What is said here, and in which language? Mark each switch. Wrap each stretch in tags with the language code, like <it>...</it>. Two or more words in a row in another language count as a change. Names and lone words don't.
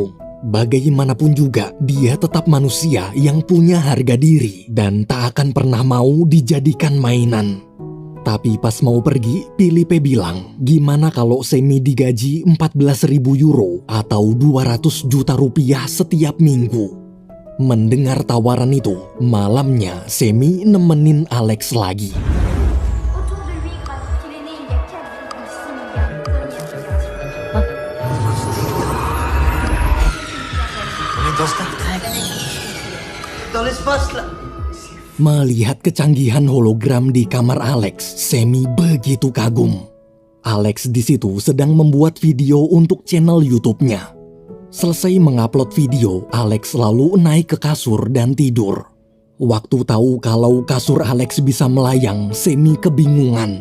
<id>Bagaimanapun juga, dia tetap manusia yang punya harga diri dan tak akan pernah mau dijadikan mainan. Tapi pas mau pergi, Philippe bilang, gimana kalau Semi digaji 14.000 euro atau 200 juta rupiah setiap minggu. Mendengar tawaran itu, malamnya Semi nemenin Alex lagi.</id> <fr>Autour de lui gravite qu'il est né il y a 4,6 milliards de On est dans Star Trek. Dans l'espace, là.</fr> <id>Melihat kecanggihan hologram di kamar Alex, Semi begitu kagum. Alex di situ sedang membuat video untuk channel YouTube-nya. Selesai mengupload video, Alex lalu naik ke kasur dan tidur. Waktu tahu kalau kasur Alex bisa melayang, Semi kebingungan.</id>